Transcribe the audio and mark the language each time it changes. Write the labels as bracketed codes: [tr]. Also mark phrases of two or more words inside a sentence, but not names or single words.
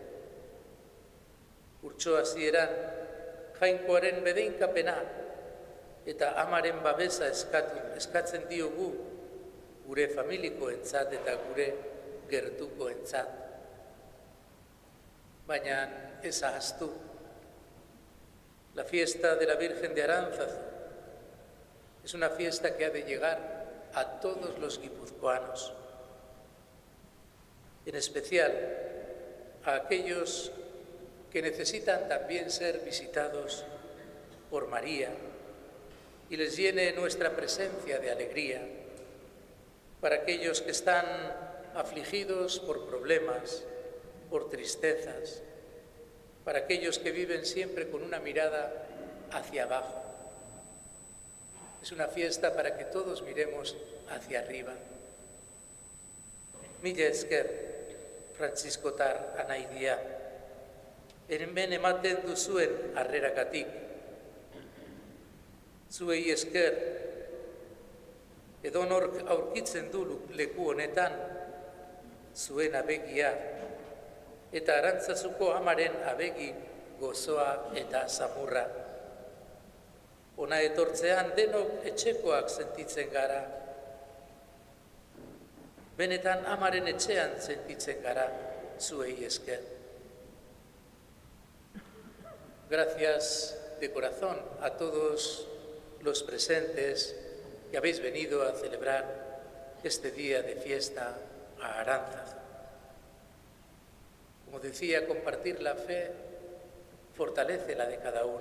[eu] Urtso hasieran, jainkoaren bedeinkapena eta amaren babesa eskatzen diogu gure familikoentzat eta gure gertukoentzat. Baina ez ahaztu. [es] La fiesta de la Virgen de Aránzazu es una fiesta que ha de llegar a todos los guipuzcoanos, en especial a aquellos que necesitan también ser visitados por María y les llene nuestra presencia de alegría, para aquellos que están afligidos por problemas, por tristezas, para aquellos que viven siempre con una mirada hacia abajo. Es una fiesta para que todos miremos hacia arriba. [eu] Mila esker, Frantziskotar anaidia, hemen ematen duzuen harreragatik. Zuei esker, edonork aurkitzen du leku honetan, zuen abegia, eta Arantzazuko amaren abegi gozoa eta zamurra. Ona etortzean denok etxekoak sentitzen gara. Benetan amaren etxean sentitzen gara, zuei esker. [es] Gracias de corazón a todos los presentes que habéis venido a celebrar este día de fiesta a Aránzazu. Como decía, compartir la fe fortalece la de cada uno.